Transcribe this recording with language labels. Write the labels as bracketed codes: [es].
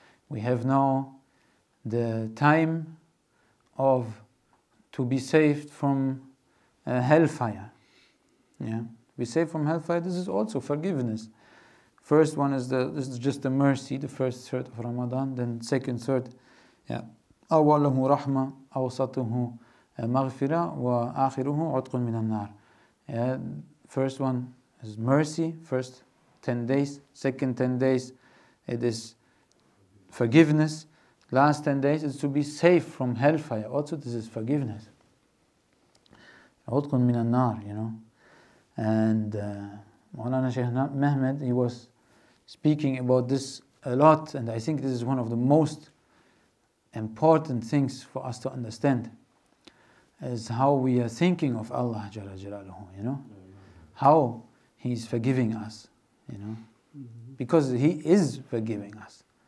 [en] We have now the time to be saved from hellfire. Yeah, be saved from hellfire. This is also forgiveness. First one is this is just the mercy, the first third of Ramadan. Then second third, yeah, [ar] أوله رحمة أوسطه مغفرة وآخره عتق من النار. [en] Yeah, first one is mercy. First 10 days. Second 10 days, it is forgiveness. Last 10 days is to be saved from hellfire. Also, this is forgiveness. [ar] عتق من النار, [en] And Maulana Sheikh Nazim, he was speaking about this a lot, and I think this is one of the most important things for us to understand, is how we are thinking of Allah Jalla Jalaluhu, how He's forgiving us, because He is forgiving us.